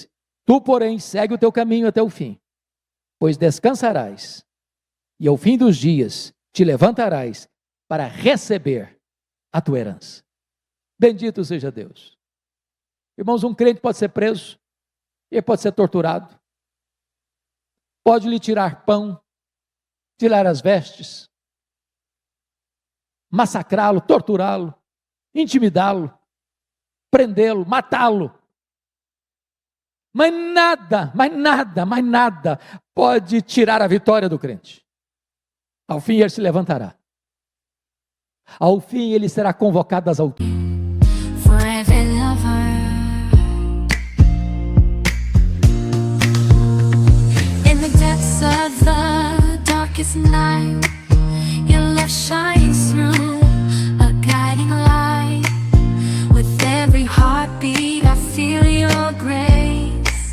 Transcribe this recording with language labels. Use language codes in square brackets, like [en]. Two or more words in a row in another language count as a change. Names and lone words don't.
[pt] Tu, porém, segue o teu caminho até o fim, pois descansarás, e ao fim dos dias te levantarás para receber a tua herança. Bendito seja Deus. Irmãos, um crente pode ser preso, ele pode ser torturado, pode lhe tirar pão, tirar as vestes, massacrá-lo, torturá-lo, intimidá-lo, prendê-lo, matá-lo. Mas nada pode tirar a vitória do crente. Ao fim ele se levantará. Ao fim ele será convocado às alturas. [en] In the depths of the darkest night, your love shines through, a guiding light. With every heartbeat I feel your grace.